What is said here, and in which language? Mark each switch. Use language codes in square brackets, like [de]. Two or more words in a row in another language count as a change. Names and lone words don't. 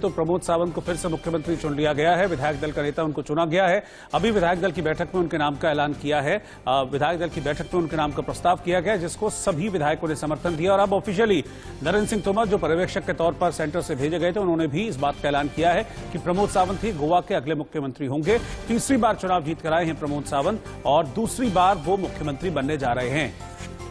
[hi] तो प्रमोद सावंत को फिर से मुख्यमंत्री चुन लिया गया है, विधायक दल का नेता उनको चुना गया है। अभी विधायक दल की बैठक में उनके नाम का ऐलान किया है, विधायक दल की बैठक में उनके नाम का प्रस्ताव किया गया जिसको सभी विधायकों ने समर्थन दिया और अब ऑफिशियली नरेंद्र सिंह तोमर जो पर्यवेक्षक के तौर पर सेंटर से भेजे गए थे उन्होंने भी इस बात का ऐलान किया है कि प्रमोद सावंत ही गोवा के अगले मुख्यमंत्री होंगे। तीसरी बार चुनाव जीत कर आए हैं प्रमोद सावंत और दूसरी बार वो मुख्यमंत्री बनने जा रहे हैं।